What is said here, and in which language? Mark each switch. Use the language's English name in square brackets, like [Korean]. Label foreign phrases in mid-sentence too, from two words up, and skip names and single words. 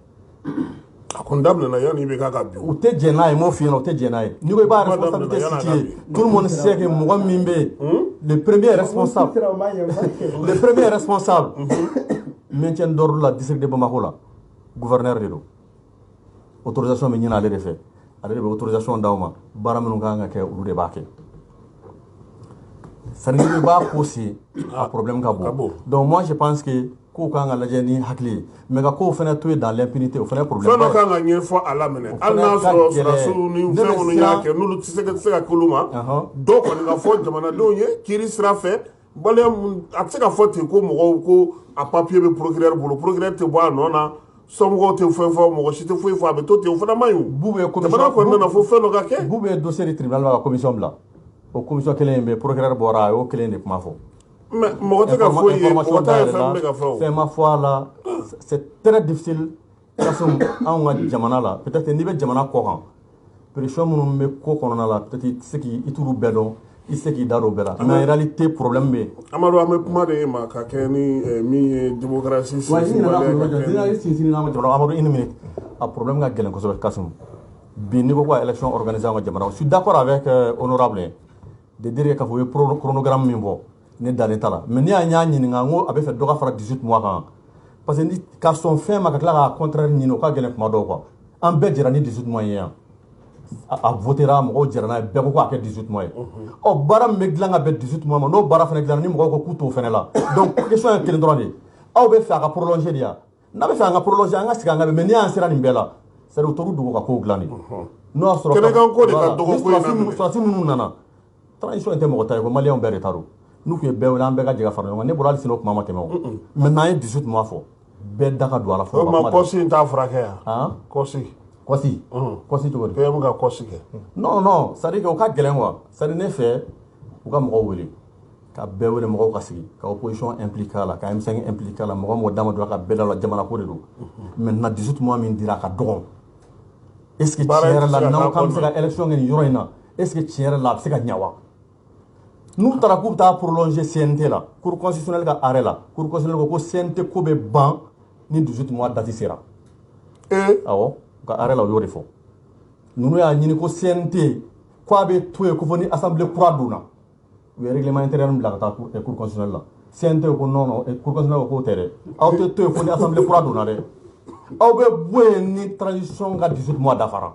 [Bambara] a kun daminɛna yanni i bɛ k'a ka bin u tɛ jɛn n'a ye m'o f'i ɲɛna u tɛ jɛn n'a ye n'i ko i b'a [French] responsabilité situer tout le monde sait que [Bambara] mɔgɔ min bɛ yen [French] le premier responsable maintien d'ordre [Bambara] la [French] district de Bamako [Bambara] la gouverneur de don autorisation bɛ ɲini ale de fɛ ale de bɛ autorisation d'aw ma baara minnu kan ka kɛ olu de b'a kɛ [French] c'est-à-dire [Bambara] i b'a ko se a problème ka bon [French] donc moi je pense que [Bambara] k'u kan ka lajɛ ni hakili ye mais ka kow fana to yen [French] dans l'impunité [Bambara] o fana ye problème fɛn dɔ kan ka ɲɛfɔ a la minɛ hali n'a sɔrɔ sɔrɔsiw ni fɛn minnu y'a kɛ n'olu tɛ se ka k'olu ma dɔw kɔni ka fɔ jamanadenw ye kiiri sira fɛ a tɛ se ka fɔ ten ko mɔgɔw ko a papier bɛ procureur bolo procureur tɛ bɔ a nɔ na somɔgɔw tɛ fɛn fɔ mɔgɔ si tɛ foyi fɔ a bɛ to ten o fana man ɲi jamana kɔni nana fo fɛn dɔ ka kɛ bu bɛ [French] dossier de tribunal [Bambara] la ka commission bila o commission kelen in bɛ procureur bɔra a y'o kelen de kuma fɔ mais mɔgɔ tɛ ka foyi ye mɔgɔ t'a ye fɛn bɛ ka fɔ fɛn ma fɔ a la [French] c'est très difficile [Bambara] Kasum anw ka jamana la peut-être n'i bɛ jamana kɔ kan pression minnu bɛ ko kɔnɔna la peut-être i tɛ se k'i t'olu bɛɛ dɔn i tɛ se k'i da don bɛɛ la [French] mais en réalité problème [Bambara] bɛ yen Amadu an bɛ kuma de ma ka kɛ ni min ye démocratie sinsin Amadu [French] une minute [Bambara] a problème ka gɛlɛn kosɛbɛ Kasum bi n'i ko ko [French] élection organisée [Bambara] an ka jamana [French] je suis d'accord avec honorable de dire [Bambara] k'a fɔ u ye chronogramme min bɔ ne dalen t'a la mais n'i y'a ɲininka n ko a bɛ fɛ dɔ ka fara 18 mois kan parce que ka sɔn fɛn ma ka tila k'a contraire ɲini o ka gɛlɛn kuma dɔw quoi an bɛɛ jɛra ni 18 mois ye yan a votera mɔgɔw jɛra n'a ye bɛɛ ko k'a kɛ 18 mois ye ɔ baara min bɛ dilan ka bɛn 18 mois ma n'o baara fana dilanna ni mɔgɔw ko k'u t'o fana la donc question ye kelen dɔrɔn de ye aw bɛ fɛ a ka prolonger de yan n'a bɛ fɛ an ka prolonger an ka sigi an ka bɛn mais n'i y'an sera nin bɛɛ la [French] c'est à dire [Bambara] u t'olu dogo ka kow dilan de n'o y'a sɔrɔ kɛnɛkanko de ka dɔgɔ ko in na minɛ sɔrɔsi minnu nana transition in tɛ mɔgɔ ta ye ko maliyɛnw bɛɛ de ta don n'u tun ye bɛɛ wele an bɛɛ ka jɛ ka fara ɲɔgɔn kan ne bɔra hali sini o kuma ma tɛmɛ o maintenant an ye 18 mois fɔ bɛɛ da ka don a la fɔlɔ o ma kɔsi in t'a furakɛ yan kɔsi cogo di PM ka kɔsi kɛ [French] non c'est à dire que [Bambara] o ka gɛlɛn quoi [French] c'est à dire [Bambara] ne fɛ u ka mɔgɔw wele ka bɛɛ wele mɔgɔw ka sigi ka [French] opposition impliqué [Bambara] a la ka M5 impliqué a la mɔgɔ dama dɔrɔn ka bɛɛ da la jamana ko de don maintenant 18 mois min dira a ka dɔgɔn [French] est ce que [Bambara] tiɲɛ yɛrɛ la n'aw k'an bɛ se ka élection kɛ nin yɔrɔ in na [French] est ce que [Bambara] tiɲɛ yɛrɛ la a bɛ se ka ɲɛ wa n'u taara k'u bɛ taa prolonger CNT la [French] cour constitutionnelle [Bambara] ka arrêt la [French] cour constitutionnelle [Bambara] ko CNT ko bɛ ban ni 18 mois date sera awɔ ka arrêt la o y'o de fɔ ninnu y'a ɲini ko CNT ko a bɛ to yen ko fɔ ni assemblée kura donna u ye [French] règlement intérieur [Bambara] bila ka taa [French] cour constitutionnelle [Bambara] la CNT ko non [French] cour constitutionnelle [Bambara] ko k'o tɛ dɛ aw tɛ to yen fo ni assemblée kura donna dɛ aw bɛ bɔ yen ni transition ka 18 mois dafara